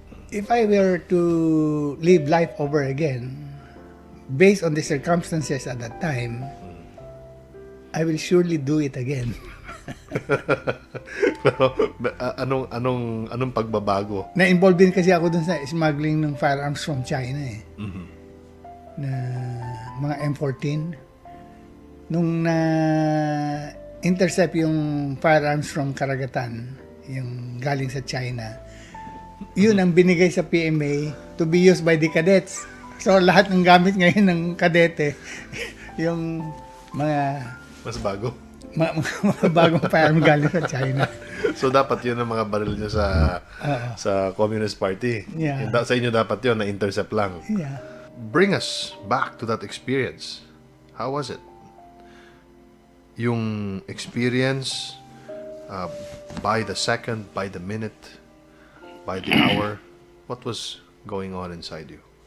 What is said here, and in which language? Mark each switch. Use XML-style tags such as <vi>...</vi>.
<en>If I were to live life over again, based on the circumstances at that time, I will surely do it again.</en> <tl>Pero anong pagbabago? Na-involved din kasi ako dun sa smuggling ng firearms from China na mga M14. Nung na-intercept yung firearms from karagatan, yung galing sa China, yun ang binigay sa PMA</tl> <en>to be used by the cadets.</en> <tl>So lahat ng gamit ngayon ng kadete, yung mga Mas bago. mga bagong firearm galing sa China. So dapat yun ang mga baril nyo sa Communist Party.</tl> <en>Yeah.</en> <tl>Sa inyo dapat yun, na-intercept lang.</tl> <en>Yeah. Bring us back to that experience. How was it?</en> <tl>Yung</tl> <en>experience, by the second, by the minute, by the hour, what was going on inside you?</en>